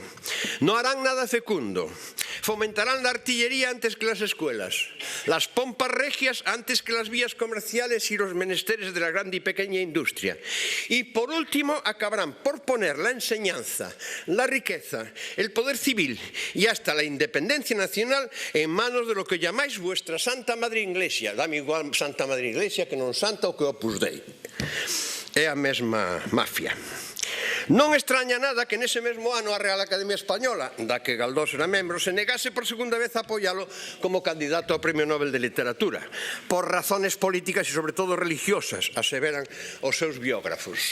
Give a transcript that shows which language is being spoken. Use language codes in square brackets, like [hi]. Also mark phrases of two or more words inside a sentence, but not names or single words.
[es] No harán nada fecundo, fomentarán la artillería antes que las escuelas, las pompas regias antes que las vías comerciales y los menesteres de la grande y pequeña industria. Y por último acabarán por poner la enseñanza, la riqueza, el poder civil y hasta la independencia nacional en manos de lo que llamáis vuestra Santa Madre Iglesia. [gl] Dame igual Santa Madre Iglesia que non Santa o que Opus Dei. É a mesma mafia. Non extraña nada que nese mesmo ano a Real Academia Española, da que Galdós era membro, se negase por segunda vez a apoialo como candidato ao Premio Nobel de Literatura, [es] por razones políticas [gl] e sobre todo religiosas, aseveran os seus biógrafos.